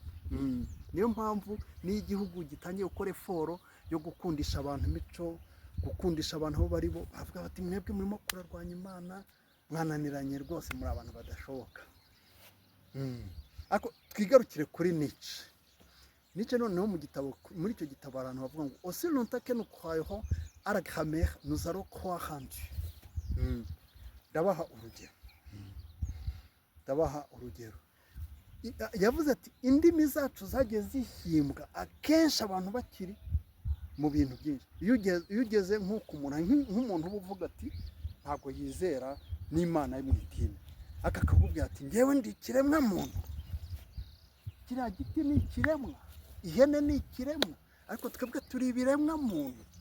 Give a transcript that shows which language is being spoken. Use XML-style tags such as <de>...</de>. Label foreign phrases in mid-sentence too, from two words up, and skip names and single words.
<rw>Niyo mpamvu n'iyo igihugu gitangiye gukora eforo yo gukundisha abantu imico, gukundisha abantu aho bari bo, bavuga bati mwebwe murimo kurarwanya Imana, mwananiranye rwose, muri abantu badashoboka. Ariko twigarukire kuri Nietzsche noneho mu gitabo, muri icyo gitabo abantu bavuga ngo</rw> <fr>aussi longtemps que nous croyons à la grammaire nous allons croire en Dieu.</fr> <rw>Ndabaha urugero. Yavuze ati indimi zacu zagiye zihimbwa akenshi abantu bakiri mu bintu byinshi. Iyo ugeze nk'umuntu uba uvuga ati ntabwo yizera n'Imana yo mu idini, akakubwira ati ngewe ndi ikiremwa muntu, kiriya giti ni ikiremwa, ihene ni ikiremwa, ariko twebwe turi ibiremwa muntu.</rw>